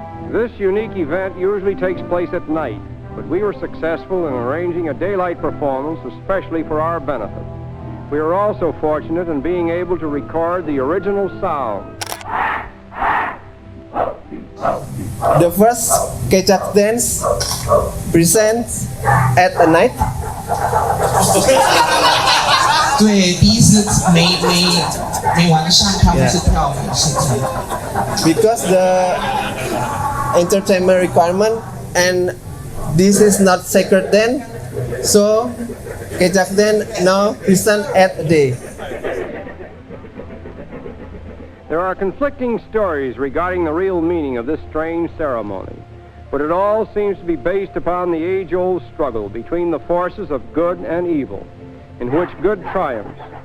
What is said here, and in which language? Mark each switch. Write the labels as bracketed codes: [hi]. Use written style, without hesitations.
[en] This unique event usually takes place at night, but we were successful in arranging a daylight performance especially for our benefit. We were also fortunate in being able to record the original sound. The first Kecak dance presents at a night. [zh] 对，第一次每晚上他们是跳舞是这样。 [en] Because the entertainment requirement and this is not sacred then, so Kecak then now present at a day. There are conflicting stories regarding the real meaning of this strange ceremony, but it all seems to be based upon the age-old struggle between the forces of good and evil, in which good triumphs